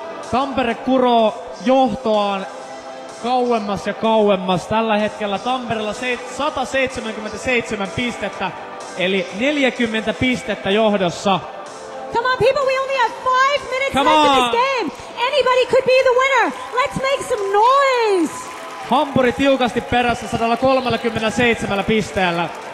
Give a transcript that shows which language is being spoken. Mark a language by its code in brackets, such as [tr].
[fi] Tampere kuroo johtoaan kauemmas ja kauemmas. Tällä hetkellä Tampereella 177 pistettä, eli 40 pistettä johdossa. [en] Come on, people, we only have 5 minutes Come left in on. this game. Anybody could be the winner. Let's make some noise. [fi] Hampuri tiukasti perässä 137 pisteellä.